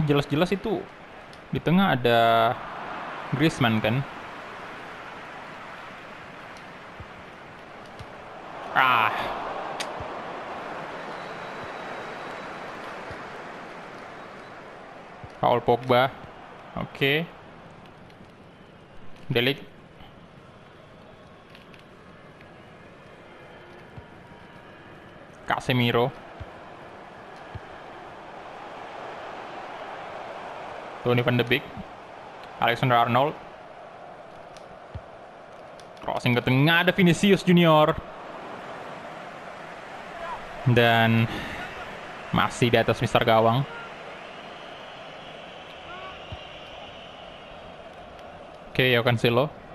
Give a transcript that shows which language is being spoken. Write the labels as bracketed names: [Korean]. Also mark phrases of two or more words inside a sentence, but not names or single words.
[Indonesian] Jelas-jelas itu di tengah ada Griezmann kan. Paul Pogba. Oke. De Ligt. Casemiro. Donny van de Beek. Alexander Arnold. Crossing ke tengah, ada Vinicius Junior. Dan masih di atas Mister Gawang. Oke, Joao Cancelo.